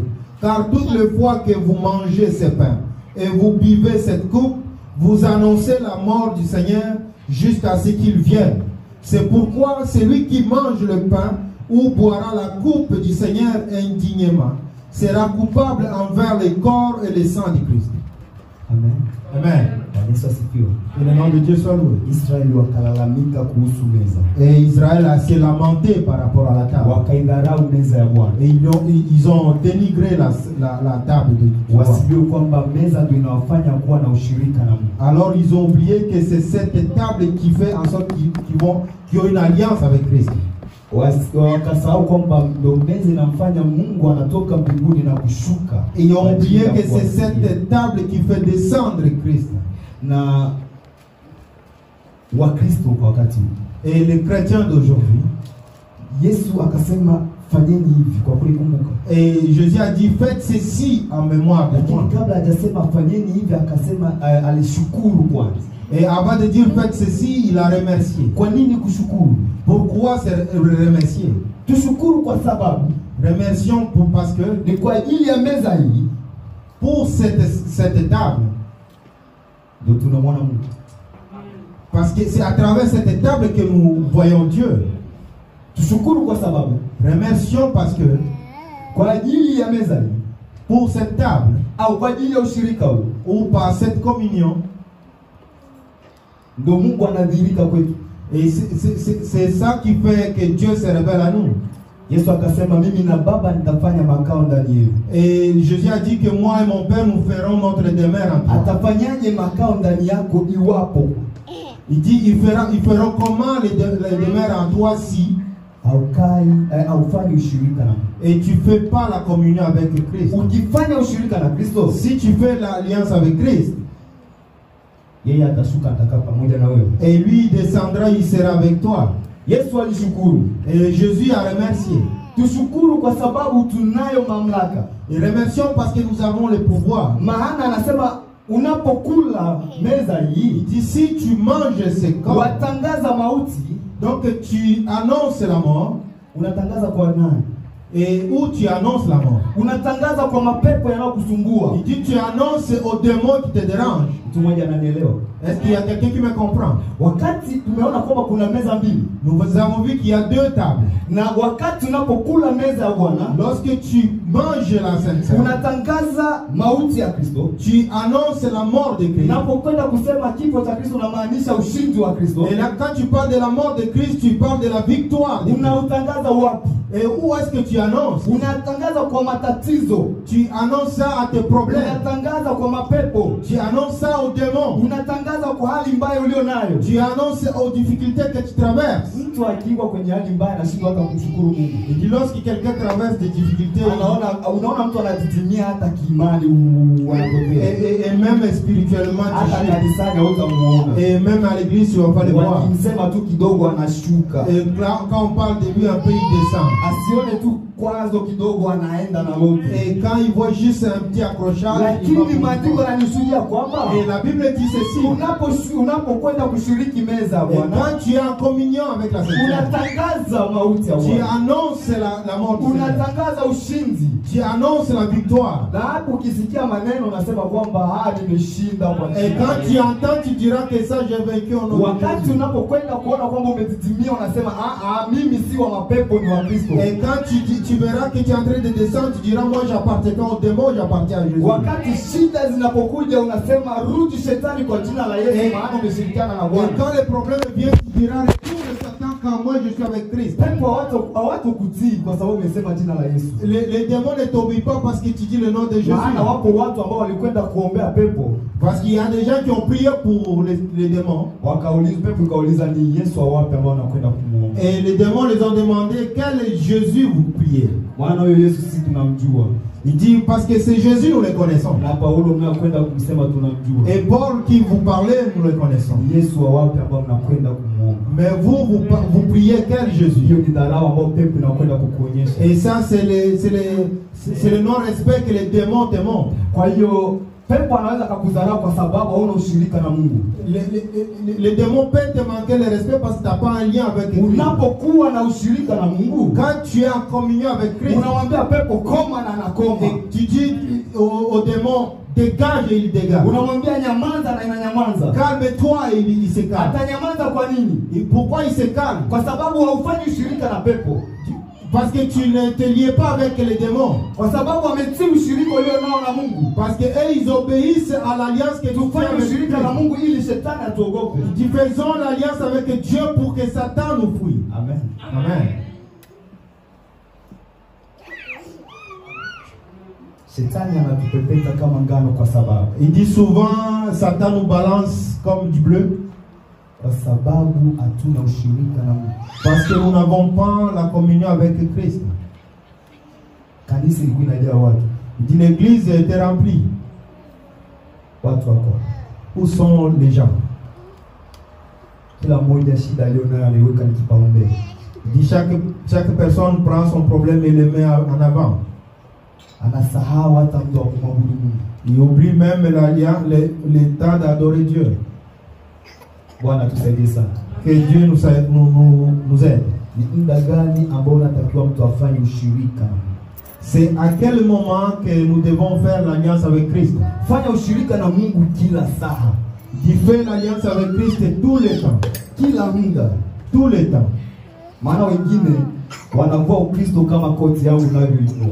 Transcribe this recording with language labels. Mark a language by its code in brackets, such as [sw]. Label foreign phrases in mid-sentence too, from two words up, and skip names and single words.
[fr] Car toutes les fois que vous mangez ce pain et vous buvez cette coupe, vous annoncez la mort du Seigneur jusqu'à ce qu'il vienne. C'est pourquoi celui qui mange le pain ou boira la coupe du Seigneur indignement sera coupable envers le corps et le sang de Christ. Amen. Amen. Que le nom de Dieu soit loué. [sw] Israeli wakalalamika kuhusu meza. [fr] Et Israël a s'est lamenté par rapport à la table. [sw] Wakaidharau meza ya Bwana. [fr] Et ils ont dénigré la table de Dieu. [sw] Wasijue kwamba meza ndio inawafanya kuwa na ushirika na Mungu. [fr] Alors ils ont oublié que c'est cette table qui fait en sorte qu'ils ont une alliance avec Christ. [sw] Wakasahau kwamba ndio meza inamfanya Mungu anatoka mbinguni na kushuka. [fr] Et ils ont oublié que c'est cette table qui fait descendre Christ. [sw] Na Wakristo kwa wakati [fr] et les chrétiens d'aujourd'hui, [sw] Yesu akasema fanyeni hivi kwa kulikumbuka. [fr] Et Jésus a dit faites ceci en mémoire de moi. [sw] Kabla hajasema fanyeni hivi akasema alishukuru kwanza. [fr] Et avant de dire faites ceci, il a remercié. [sw] Kwa nini kushukuru? [fr] Pourquoi c'est remercier? [sw] Tushukuru kwa sababu [fr] remercions parce que [sw] ni kwa ajili ya meza hii, [fr] pour cette table, [sw] ndio tunamwona Mungu. [fr] Parce que c'est à travers cette table que nous voyons Dieu. [sw] Tushukuru kwa sababu [fr] remercions parce que [sw] kwa ajili ya meza hii, [fr] pour cette table, [sw] au kwa ajili ya ushirika huu, [fr] ou par cette communion, [sw] ndio Mungu anadhihirika kwetu. [fr] Et c'est ça qui fait que Dieu se révèle à nous. [sw] Yesu akasema mimi na Baba nitafanya makao ndani yenu. [fr] Et Jésus a dit que moi et mon Père nous ferons notre demeure en toi. [sw] Atafanyaje makao ndani yako iwapo? [fr] Il dit ils feront comment les demeures en toi si [sw] haufanyi ushirika na Mungu. [fr] Et tu fais pas la communion avec Christ. [sw] Ukifanya ushirika na Kristo, [fr] si tu fais l'alliance avec Christ, [sw] yeye atashuka atakaa pamoja na wewe. [fr] Et lui descendra, il sera avec toi. [sw] Yesu alishukuru. [fr] Et Jésus a remercié. [sw] Tushukuru kwa sababu tunayo mamlaka. [fr] Et remercions parce que nous avons le pouvoir. [sw] Maana anasema unapokula meza hii, [fr] il dit si tu manges ce corps, [sw] watangaza mauti. [fr] Donc tu annonces la mort. [sw] Unatangaza kwa nani? [fr] et où tu annonces la mort. [sw] Unatangaza kwa mapepo yanayokusumbua. [fr] Il dit tu annonces aux démons qui te dérangent. [sw] Mtu mmoja ananielewa? [fr] Est-ce qu'il y a quelqu'un qui me comprend? [sw] Wakati tumeona kwamba kuna meza mbili. [fr] Nous avons vu qu'il y a deux tables. [sw] Na wakati unapokula meza ya Bwana, [fr] lorsque tu manges la Sainte Seine, [sw] unatangaza mauti ya Kristo. [fr] Tu annonces la mort de Christ. [sw] Unapokwenda kusema kifo cha Kristo unamaanisha ushindi wa Kristo. [fr] Et là quand tu parles de la mort de Christ, tu parles de la victoire. [sw] Unautangaza wapi? [fr] Et où est-ce que tu annonces? [sw] Unatangaza kwa matatizo. [fr] Tu annonces ça à tes problèmes. [sw] Unatangaza kwa mapepo. [fr] Tu annonces ça aux démons. [sw] Unatangaza kwa hali mbaya ulionayo. [fr] Tu annonces aux difficultés que tu traverses. [sw] Mtu akiwa kwenye hali mbaya anashindwa hata kumshukuru Mungu. [fr] Et dit lorsque quelqu'un traverse des difficultés, [sw] unaona mtu anajitimia hata kiimani wanapotea. [fr] Et même spirituellement, [sw] hata kanisani hutamuona. [fr] Et même à l'église tu vas pas le voir. [sw] Wakimsema tu kidogo anashuka. [fr] Et quand on parle de lui un peu il descend. [sw] Asione tu kwazo kidogo anaenda na lote. [fr] Et quand il voit juste un petit accrochage, [sw] lakini maandiko yananishuhudia kwamba [fr] et la Bible dit ceci, [sw] unapokwenda kushiriki meza Bwana, [fr] quand tu es en communion avec la Sainte Seine, [sw] unatangaza mauti ya Bwana, [fr] tu annonces la mort, [sw] unatangaza ushindi, [fr] tu annonces la victoire. [sw] Na hapo ukisikia maneno unasema kwamba nimeshinda kwa [fr] et quand tu entends tu diras que ça j'ai vaincu au nom de Jésus. [sw] Wakati unapokwenda kuona kwamba umetitimia unasema mimi si wa mapepo ni wa Kristo. [fr] Et quand tu verras que tu es en train de descendre, tu diras moi j'appartiens au démon, j'appartiens à Jésus. [sw] Wakati shida zinapokuja unasema rudi shetani kwa jina la Yesu maana umeshirikiana na Bwana. [fr] Et quand les problèmes viennent tu diras retourne Satan quand moi je suis avec Christ. [sw] Pepo hawatakutii kwa sababu umesema jina la Yesu. [fr] Les démons ne t'obéissent pas parce que tu dis le nom de Jésus. [sw] Maana wapo watu ambao walikwenda kuombea pepo. [fr] Parce qu'il y a des gens qui ont prié pour les démons. [sw] Wakauliza pepo ikauliza ni Yesu wapi ambao wanakwenda kumuomba. [fr] Et les démons les ont demandé quel Jésus vous priez. [sw] Maana huyo Yesu sisi tunamjua. [fr] Il dit parce que c'est Jésus nous le connaissons. [sw] Na Paulo mnakwenda kumsema tunamjua. [fr] Et Paul qui vous parlait nous le connaissons. [sw] Yesu wapi ambao mnakwenda kumuomba. [fr] Mais vous priez quel Jésus? [sw] Hiyo ni dharau ambao pepo inakwenda kukuonyesha. [fr] Et ça c'est le non-respect que les démons te montrent. [sw] Kwa hiyo pepo anaweza kukudharau kwa sababu hauna ushirika na Mungu. [fr] Les démons peuvent te manquer le respect parce que tu n'as pas un lien avec Dieu. [sw] Unapokuwa na ushirika na Mungu, [fr] quand tu es en communion avec Christ, [sw] unamwambia pepo koma na anakoma. [fr] Tu dis aux démons dégage et il dégage. [sw] Unamwambia nyamaza na inanyamaza. [fr] Calme-toi et il se calme. [sw] Atanyamaza kwa nini? [fr] Et pourquoi il se calme? [sw] Kwa sababu haufanyi ushirika na pepo. [fr] Parce que tu ne te lies pas avec les démons. [sw] Kwa sababu wametii ushirika ulionao na Mungu. [fr] Parce que eux ils obéissent à l'alliance que tu fais avec [sw] ushirika na Mungu ili shetani atuogope. [fr] Nous faisons l'alliance avec Dieu pour que Satan nous fuit. [sw] Amen. [fr] Amen. [sw] Shetani anatupepeta kama ngano kwa sababu. [fr] Il dit souvent Satan nous balance comme du bleu. [sw] Kwa sababu hatuna ushirika na Mungu. [fr] Parce que nous n'avons pas la communion avec Christ. [sw] Kanisa ilikuwa inajaa watu. [fr] Il dit l'église était remplie. [sw] Watu wako. [fr] Où sont les gens? [sw] Kila mmoja shida alionayo anaiweka ni kipaumbele. [fr] Il dit chaque personne prend son problème et le met en avant. [sw] Anasahau hata mtu wa kumwabudu Mungu. [fr] Il oublie même le temps d'adorer Dieu. [sw] Bwana tusaidie sana. [fr] Que Dieu nous aide. [sw] Ni muda gani ambao unatakiwa mtu afanye ushirika? [fr] C'est à quel moment que nous devons faire l'alliance avec Christ? [sw] Fanya ushirika na Mungu kila saa. [fr] Fais l'alliance avec Christ tous les temps. [sw] Kila muda, [fr] tous les temps. [sw] Maana wengine wanavua Ukristo kama koti yao unavyoivua.